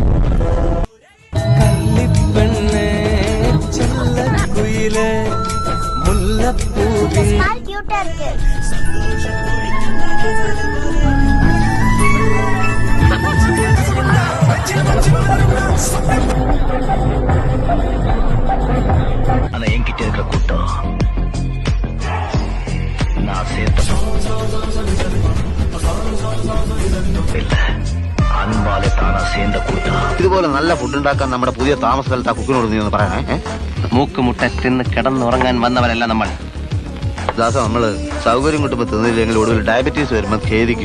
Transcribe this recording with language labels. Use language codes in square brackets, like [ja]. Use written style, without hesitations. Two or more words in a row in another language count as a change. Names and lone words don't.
[ml] കള്ളിപ്പെണ്ണേ ചെല്ലക്കുയിലെ മുല്ലപ്പൂവിൻ [ta] ஆனா என்கிட்ட இருக்கிற கூட்டம் நான் சேர்த்ததும் இல்ல, அன்பாலே தானா சேர்ந்த കൂട്ടം. [ml] ഇതുപോലെ നല്ല ഫുഡ് ഉണ്ടാക്കാൻ നമ്മുടെ പുതിയ താമസ സ്ഥലത്ത് ആ കുക്കിനോട് നീ ഒന്ന് പറയണേ. മൂക്കുമുട്ട തിന്ന് കിടന്നുറങ്ങാൻ വന്നവരല്ല നമ്മൾ. ദാസ, നമ്മള് സൗകര്യം കിട്ടുമ്പോ തിന്നില്ലെങ്കിൽ ഒടുവിൽ ഡയബറ്റീസ് വരുമ്പോ ഖേദിക്കും.